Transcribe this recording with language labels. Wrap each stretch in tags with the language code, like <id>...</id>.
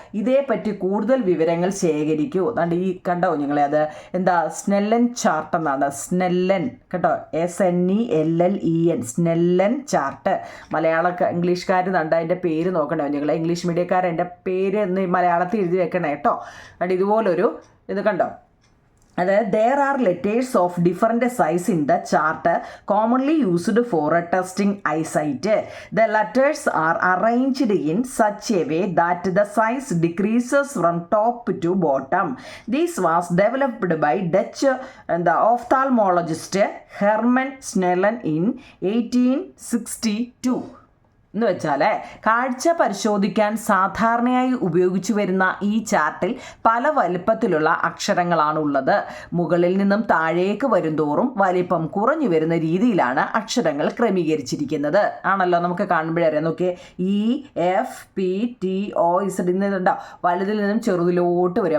<ml>ഇതേപ്പറ്റി കൂടുതൽ വിവരങ്ങൾ ശേഖരിക്കൂ. അതുകൊണ്ട് ഈ കണ്ടോ നിങ്ങളെ അത് എന്താ സ്നെല്ലൻ ചാർട്ട് എന്നാണ്. സ്നെല്ലൻ കേട്ടോ, SNELLEN സ്നെല്ലൻ ചാർട്ട്. ഇംഗ്ലീഷുകാർ കണ്ട അതിൻ്റെ പേര് നോക്കണേ നിങ്ങളെ. ഇംഗ്ലീഷ് മീഡിയക്കാർ എൻ്റെ പേര് എന്ന് മലയാളത്തിൽ എഴുതി വെക്കണേ കേട്ടോ. അതുകൊണ്ട് ഇതുപോലൊരു ഇത് കണ്ടോ. അതായത്</ml> <en>there are letters of different size in the chart commonly used for testing eyesight. The letters are arranged in such a way that the size decreases from top to bottom. This was developed by Dutch ophthalmologist Herman Snellen in 1862.</en> <ml>എന്ന് വെച്ചാൽ കാഴ്ച പരിശോധിക്കാൻ സാധാരണയായി ഉപയോഗിച്ചു വരുന്ന ഈ ചാർട്ടിൽ പല വലിപ്പത്തിലുള്ള അക്ഷരങ്ങളാണുള്ളത്. മുകളിൽ നിന്നും താഴേക്ക് വരുന്തോറും വലിപ്പം കുറഞ്ഞു വരുന്ന രീതിയിലാണ് അക്ഷരങ്ങൾ ക്രമീകരിച്ചിരിക്കുന്നത്. ആണല്ലോ, നമുക്ക് കാണുമ്പോഴേ അറിയാം. നോക്കിയേ, EFPTOZ ഇന്നുണ്ടോ, വലുതിൽ നിന്നും ചെറുതിലോട്ട് വരും.</ml>